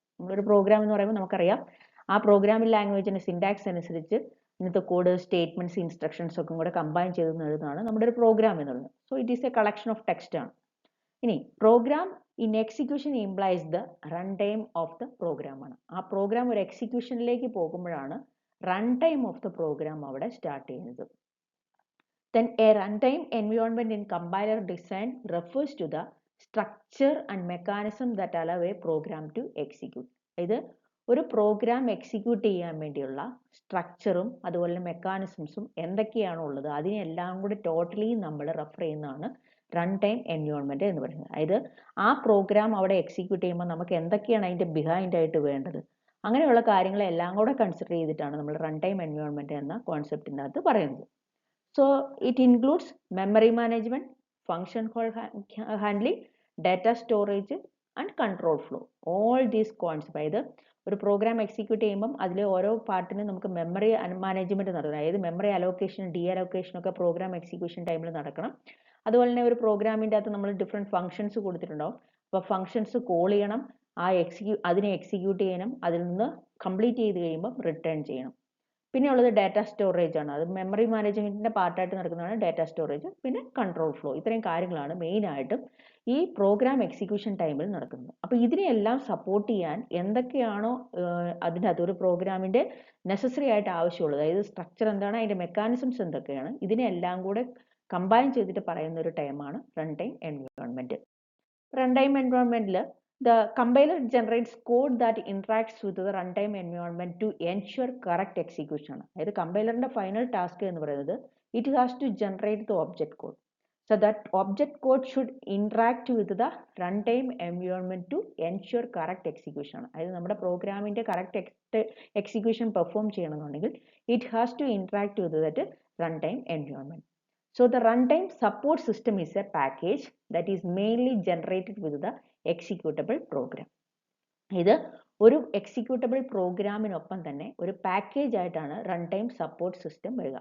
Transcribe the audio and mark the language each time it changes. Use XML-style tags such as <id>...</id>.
<ml>നമ്മളൊരു പ്രോഗ്രാം എന്ന് പറയുമ്പോൾ നമുക്കറിയാം ആ പ്രോഗ്രാമിംഗ് ലാംഗ്വേജിൻ്റെ സിൻടാക്സ് അനുസരിച്ച് ഇന്നത്തെ കോഡ്, സ്റ്റേറ്റ്മെൻറ്റ്സ്, ഇൻസ്ട്രക്ഷൻസ് ഒക്കെ കൂടെ കമ്പൈൻ ചെയ്ത് എഴുതുന്നതാണ് നമ്മുടെ ഒരു പ്രോഗ്രാം എന്നുള്ളത്. So it is A collection of text ആണ്. ഇനി programme in execution implies the run time of the programme ആണ്. ആ പ്രോഗ്രാം ഒരു എക്സിക്യൂഷനിലേക്ക് പോകുമ്പോഴാണ് run time of the programme അവിടെ സ്റ്റാർട്ട് ചെയ്യുന്നത്.</ml> <en>Then a runtime environment in compiler design refers to the structure and mechanism that allow a program to execute.</en> <ml>ഇത് ഒരു program execute ചെയ്യാൻ വേണ്ടിയുള്ള സ്ട്രക്ചറും അതുപോലെ മെക്കാനിസംസും എന്തൊക്കെയാണോ ഉള്ളത് അതിനെല്ലാം കൂടി ടോട്ടലി നമ്മൾ റെഫർ ചെയ്യുന്നതാണ് റൺ ടൈം എൻവയോൺമെൻറ്റ് എന്ന് പറയുന്നത്. അതായത് ആ പ്രോഗ്രാം അവിടെ എക്സിക്യൂട്ട് ചെയ്യുമ്പോൾ നമുക്ക് എന്തൊക്കെയാണ് അതിൻ്റെ ബിഹൈൻഡ് ആയിട്ട് വേണ്ടത്, അങ്ങനെയുള്ള കാര്യങ്ങളെല്ലാം കൂടെ കൺസിഡർ ചെയ്തിട്ടാണ് നമ്മൾ റൺ ടൈം എൻവയോൺമെൻറ്റ് എന്ന കോൺസെപ്റ്റിൻ്റെ അകത്ത് പറയുന്നത്.</ml> <en>So it includes memory management, function call handling, data storage and control flow. All these concepts.</en> <ml>അതായത് ഒരു പ്രോഗ്രാം എക്സിക്യൂട്ട് ചെയ്യുമ്പം അതിൽ ഓരോ പാർട്ടിനും നമുക്ക് മെമ്മറി മാനേജ്മെൻറ്റ് നടക്കണം. അതായത് മെമ്മറി അലോക്കേഷൻ, ഡി അലോക്കേഷൻ ഒക്കെ പ്രോഗ്രാം എക്സിക്യൂഷൻ ടൈമിൽ നടക്കണം. അതുപോലെ തന്നെ ഒരു പ്രോഗ്രാമിൻ്റെ അകത്ത് നമ്മൾ ഡിഫറെൻറ്റ് ഫംഗ്ഷൻസ് കൊടുത്തിട്ടുണ്ടാവും. അപ്പോൾ ഫംഗ്ഷൻസ് കോൾ ചെയ്യണം, അതിനെ എക്സിക്യൂട്ട് ചെയ്യണം, അതിൽ നിന്ന് കംപ്ലീറ്റ് ചെയ്ത് കഴിയുമ്പോൾ റിട്ടേൺ ചെയ്യണം. പിന്നെ ഉള്ളത് ഡാറ്റ സ്റ്റോറേജ് ആണ്. അത് മെമ്മറി മാനേജ്മെൻറ്റിൻ്റെ പാർട്ടായിട്ട് നടക്കുന്നതാണ് ഡാറ്റ സ്റ്റോറേജ്. പിന്നെ കൺട്രോൾ ഫ്ലോ. ഇത്രയും കാര്യങ്ങളാണ് മെയിനായിട്ടും ഈ പ്രോഗ്രാം എക്സിക്യൂഷൻ ടൈമിൽ നടക്കുന്നത്. അപ്പോൾ ഇതിനെയെല്ലാം സപ്പോർട്ട് ചെയ്യാൻ എന്തൊക്കെയാണോ അതിൻ്റെ അകത്ത് ഒരു പ്രോഗ്രാമിൻ്റെ നെസസറി ആയിട്ട് ആവശ്യമുള്ളത്, അതായത് സ്ട്രക്ചർ എന്താണ്, അതിൻ്റെ മെക്കാനിസംസ് എന്തൊക്കെയാണ്, ഇതിനെല്ലാം കൂടെ കമ്പൈൻ ചെയ്തിട്ട് പറയുന്ന ഒരു ടൈമാണ് run time environment.</ml> <en>Run time എൻവയോൺമെൻറ്റിൽ the compiler generates code that interacts with the runtime environment to ensure correct execution.</en> <ml>അതായത് കമ്പൈലറിൻ്റെ ഫൈനൽ ടാസ്ക് എന്ന് പറയുന്നത്</ml> <en>it has to generate the object code. So that object code should interact with the runtime environment to ensure correct execution.</en> <ml>അതായത് നമ്മുടെ പ്രോഗ്രാമിൻ്റെ correct execution perform ചെയ്യണമെന്നുണ്ടെങ്കിൽ</ml> <en>it has to interact with that runtime environment. So the runtime support system is a package that is mainly generated with the executable program.</en> <ml>ഇത് ഒരു executable പ്രോഗ്രാമിനൊപ്പം തന്നെ ഒരു package ആയിട്ടാണ് run time support system വരിക.</ml>